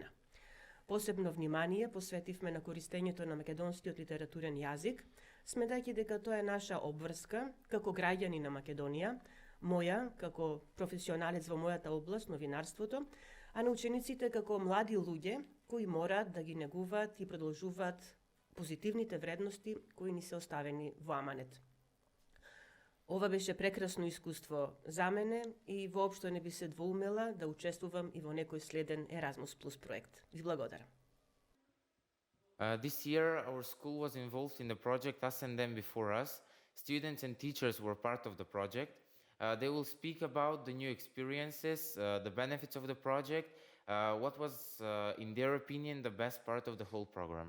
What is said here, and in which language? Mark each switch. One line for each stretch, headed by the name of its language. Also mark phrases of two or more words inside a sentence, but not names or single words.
Macedonian: Посебно внимание посветивме на користењето на македонскиот литературен јазик, сметајќи дека тоа е наша обврска како граѓани на Македонија, моја како професионалец во мојата област, новинарството, а на учениците како млади луѓе кои мораат да ги негуваат и продолжуваат позитивните вредности кои ни се оставени во аманет. Ова беше прекрасно искуство за мене и воопшто не би се двоумела да учествувам и во некој следен Erasmus Plus проект. Ви благодарам.
English: This year, our school was involved in the project Us and Them Before Us. Students and teachers were part of the project. They will speak about the new experiences, the benefits of the project, what was, in their opinion, the best part of the whole program.